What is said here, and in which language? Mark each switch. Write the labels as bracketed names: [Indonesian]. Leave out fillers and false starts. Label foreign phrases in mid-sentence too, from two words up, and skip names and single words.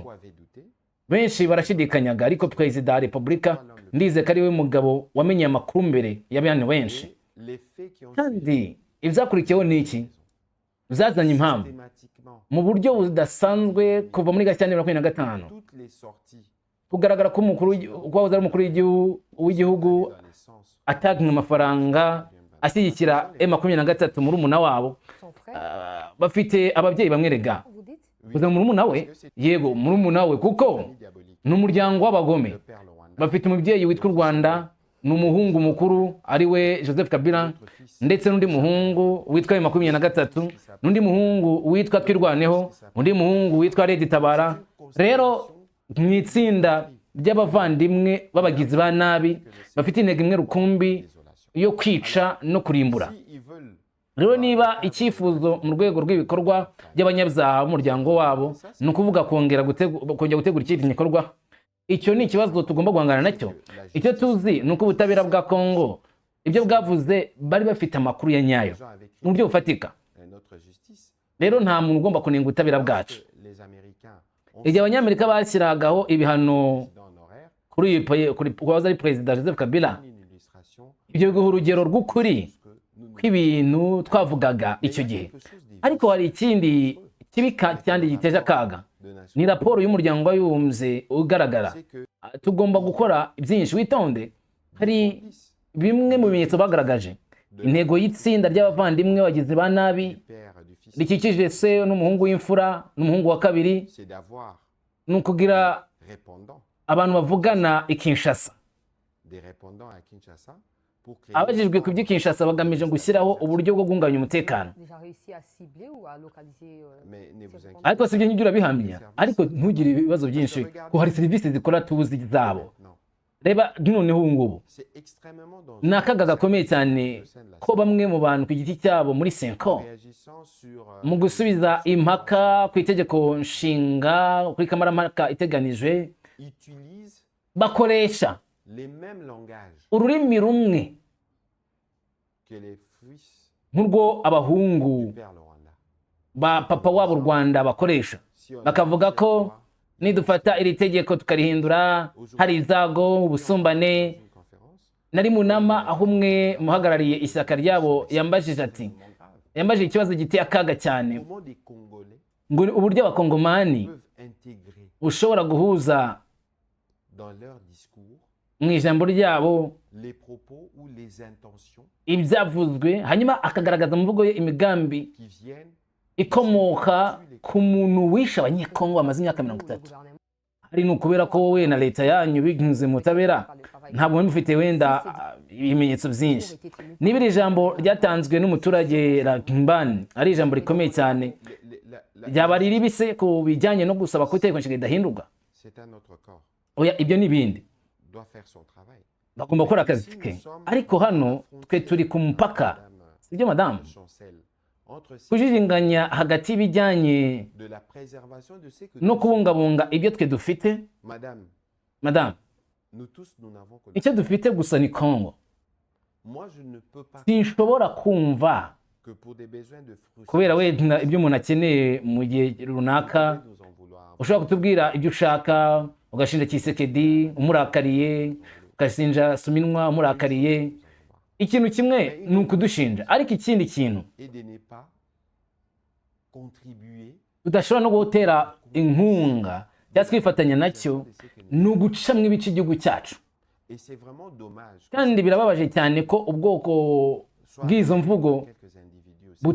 [Kinyarwanda] Benshi barashidikanyaga, ariko Perezida wa Repubulika ndize ko ari we mugabo wamenye amakuru mbere y'abandi benshi. Kandi ibyakurikiyeho ni iki? zazanye impamvu [French] systématiquement [Kinyarwanda] mu buryo budasanzwe kuva muri Gashyantare 2025 [French] toutes les sorties [Kinyarwanda] kugaragara ko wahoze ari umukuru w'igihugu [French] dans les sens [Kinyarwanda] atanga amafaranga ashyigikira M23 muri umuna wabo. [French] Son frère, [Kinyarwanda] Bafite ababyeyi bamwe rega [French] vous dites? [Kinyarwanda] kuza muri umuna we, yego muri umuna we, kuko [French] diaboliques. [Kinyarwanda] ni umuryango w'abagome. [French] Le père Rwanda, [Kinyarwanda] Bafite umubyeyi witwa u Rwanda, ni umuhungu mukuru ari we Joseph Kabila, ndetse n'undi muhungu witwa M23, n'undi muhungu witwa Twirwaneho, undi muhungu witwa Redi Tabara. Rero mu itsinda ry'abavandimwe b'abagizi ba nabi bafite intego imwe rukumbi yo kwica no kurimbura. [French] si ils veulent [Kinyarwanda] Rero niba icyifuzo mu rwego rw'ibikorwa by'abanyabyaha b'umuryango wabo ni ukuvuga kongera gutegura ikindi gikorwa, icyo ni ikibazo tugomba guhangana nacyo. Icyo tuzi ni uko ubutabera bwa Kongo ibyo bwavuze bari bafite amakuru ya nyayo [French] gens avec [Kinyarwanda] mu buryo bufatika. [French] notre justice, [Kinyarwanda] Rero nta muntu ugomba kunenga ubutabera bwacu. [French] les Américains ont [Kinyarwanda] Igihe abanyamerika bashyiragaho ibihano [French] dans honoraire [Kinyarwanda] kuri wahoze ari perezida Joseph Kabila, [French] une illustration [Kinyarwanda] ibyo biha urugero rw'ukuri [French] que nous [Kinyarwanda] kw'ibintu twavugaga icyo gihe. [French] quelque chose des [Kinyarwanda] Ariko hari ikindi kibi kandi giteje akaga, [French] de nation, [Kinyarwanda] ni raporo y'umuryango w'abibumbye ugaragara. [French] c'est que [Kinyarwanda] Tugomba gukora byinshi, witonde. Hari bimwe mu bimenyetso bagaragaje, intego y'itsinda ry'abavandimwe bagizi ba nabi [French] père du fils, [Kinyarwanda] rikikije se n'umuhungu w'imfura n'umuhungu wa kabiri, [French] c'est d'avoir [Kinyarwanda] ni ukugira [French] répondants, [Kinyarwanda] abantu bavugana i Kinshasa. [French] des répondants à Kinshasa pour créer [Kinyarwanda] Abajijwe ku by'i Kinshasa bagamije gushyiraho uburyo bwo guhungabanya umutekano. [French] Déjà réussi à cibler ou à localiser mais ne vous inquiétez [Kinyarwanda] Ariko si ibyo ngibyo urabihamya, ariko ntugire ibibazo byinshi ko hari serivisi zikora tuzi zabo. [French] non. [Kinyarwanda] Reba noneho ubu ngubu [French] C'est extrêmement dangereux. [Kinyarwanda] ni akaga gakomeye cyane ko bamwe mu bantu ku giti cyabo muri Senko [French] Réagissant sur [Kinyarwanda] mu gusubiza impaka ku itegeko nshinga kuri kamarampaka iteganijwe [French] utilise [Kinyarwanda] bakoresha [French] les mêmes langages [Kinyarwanda] ururimi rumwe [French] que les fils [Kinyarwanda] nk'urwo abahungu [French] du père Rwanda. [Kinyarwanda] ba papa wabo u Rwanda bakoresha, [French] Si on [Kinyarwanda] bakavuga ko a nidufata iri tegeko tukarihindura hari izago, ubusumbane. [French] une conférence, [Kinyarwanda] Nari mu nama aho umwe muhagarariye ishyaka ryabo yambajije ati, [French] c'est grave. [Kinyarwanda] yambajije ikibazo giteye akaga cyane, [French] Comment des Congolais [Kinyarwanda] ngo uburyo abakongomani [French] peuvent intégrer [Kinyarwanda] ushobora guhuza [French] dans leur discours [Kinyarwanda] mu ijambo ryabo [French] les propos ou les intentions [Kinyarwanda] ibyavuzwe, hanyuma akagaragaza mu mvugo ye imigambi [French] qui viennent [Kinyarwanda] ikomoka ku muntu wishe abanyekongo bamaze imyaka 30. [French] gouvernement [Kinyarwanda] Hari ni ukubera ko wowe na leta yanyu binyuze mu butabera ntabwo mufite wenda ibimenyetso byinshi. Niba iri jambo ryatanzwe n'umuturage Rakimbani ari ijambo rikomeye cyane, ryaba riribise ku bijyanye no gusaba ko itegeko nshinga ridahindurwa. [French] c'est un autre corps [Kinyarwanda] Oya, ibyo n'ibindi [French] doit faire son travail. [Kinyarwanda] bagomba gukora akazi ke, ariko hano twe turi ku mupaka, sibyo madamu? [French] Chancel entre [Kinyarwanda] Kujijinganya hagati y'ibijyanye [French] de la préservation de ce que [Kinyarwanda] no kubungabunga ibyo twe dufite. [French] madame, [Kinyarwanda] Madamu, [French] nous tous nous n'avons que [Kinyarwanda] icyo dufite gusa ni Kongo. [French] moi je ne peux pas [Kinyarwanda] Sinshobora kumva [French] que pour des besoins de [Kinyarwanda] kubera [French] frustration [Kinyarwanda] wenda ibyo umuntu akeneye mu gihe runaka [French] nous en vouloir [Kinyarwanda] ushobora kutubwira ibyo ushaka, ugashinja Kisekedi umurakariye, ugashinja Suminwa umurakariye. Ikintu kimwe ni ukudushinja, ariko ikindi kintu [French] et de ne pas contribuer [Kinyarwanda] tudashobora no gutera inkunga cyangwa twifatanya nacyo ni ugucamo ibice igihugu cyacu. [French] et c'est vraiment dommage que [Kinyarwanda] Kandi birababaje cyane ko ubwoko [French] soit [Kinyarwanda] bw'izo mvugo [French] quelques individus aussi